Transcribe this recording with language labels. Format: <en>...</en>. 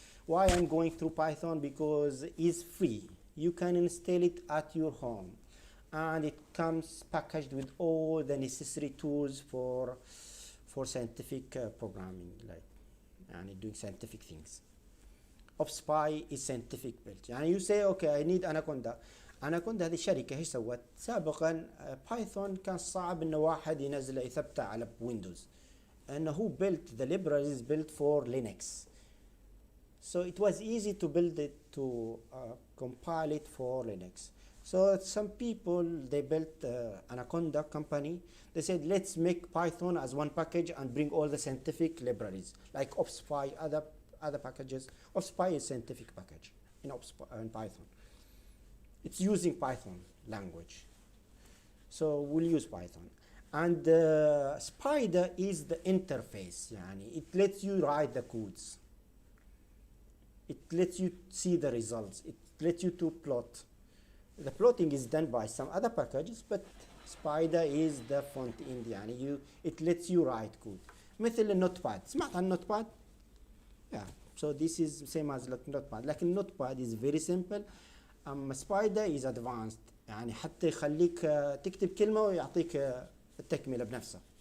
<en>Why I'm going through Python? Because it's free. You can install it at your home. And it comes packaged with all the necessary tools for scientific programming, like doing scientific things. OpSpy is scientific built. You say, okay, I need Anaconda.</en> <ar>Anaconda هذه الشركة ايش سوت؟ سابقا بايثون كان صعب انه واحد ينزله يثبته على ويندوز.</ar> <en>انه هو built the libraries built for Linux. So it was easy to build it, to compile it for Linux. So some people, they built Anaconda company. They said, let's make Python as one package and bring all the scientific libraries like OpSpy, other packages. OpSpy is scientific package in Python. It's using Python language. So we'll use Python. And Spider is the interface. It lets you write the codes. It lets you see the results. It lets you to plot. The plotting is done by some other packages, but Spider is the front end. It lets you write code.</en> <ar>مثل النوتباد. سمعت عن النوتباد؟ Yeah.</ar> <en>So this is same as Notepad. لكن Notepad is very simple. Spider is advanced.</en> <ar>حتى يخليك تكتب كلمة ويعطيك التكملة بنفسه.</ar>